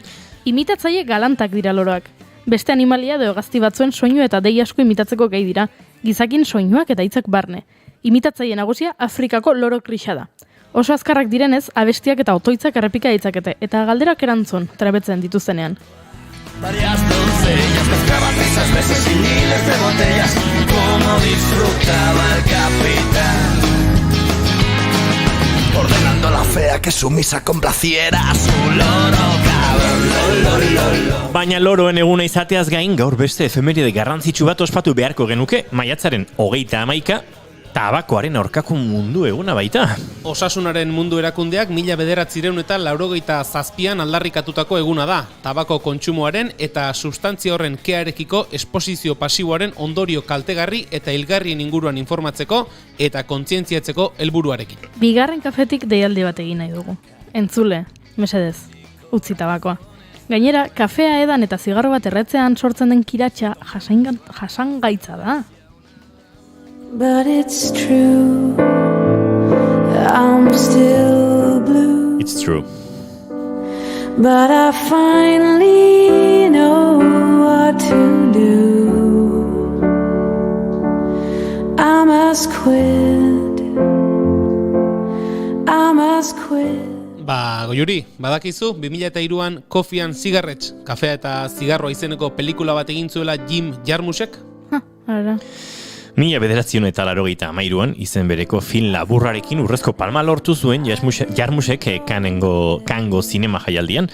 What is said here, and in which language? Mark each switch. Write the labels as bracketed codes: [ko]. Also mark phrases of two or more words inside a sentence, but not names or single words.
[eu] Imitatzaile galantak dira loroak. Beste animalia edo hegazti batzuen soinu eta dei asko imitatzeko gai dira. Gizakin soinuak eta hitzak barne. Imitatzaile nagusia Afrikako loro krisa da. Oso azkarrak direnez, abestiak eta otoitzak errepika ditzakete, eta galderak erantzun, trabetzen dituztenean. [es] Varias doncellas mezclaban risas, besos y miles de botellas. Como disfrutaba el capitán, ordenando la fea que sumisa complaciera a su loro cabrón. [eu] Baina loroen eguna izateaz gain, gaur beste efemeride garrantzitsu bat ospatu beharko genuke, maiatzaren 31, tabakoaren aurkako mundu eguna baita. Osasunaren mundu erakundeak 1987an aldarrikatutako eguna da. Tabako kontsumoaren eta substantzia horren kearekiko esposizio pasiboaren ondorio kaltegarri eta hilgarrien inguruan informatzeko eta kontzientziatzeko helburuarekin. Bigarren kafetik deialdi bat egin nahi dugu. Entzule, mesedez, utzi tabakoa. Gainera, kafea edan eta zigarro bat erretzean sortzen den kiratsa jasangaitza da. [en] But it's true, I'm still blue. It's true. But I finally know what to do. I must quit. I must quit. [eu] Goiuri, badakizu, 2003an Coffee and Cigarettes, kafea eta zigarroa izeneko pelikula bat egin zuela Jim Jarmuschek? Ara. 1983an izen bereko film laburrarekin urrezko palma lortu zuen Jarmuschek Kango zinema jaialdian.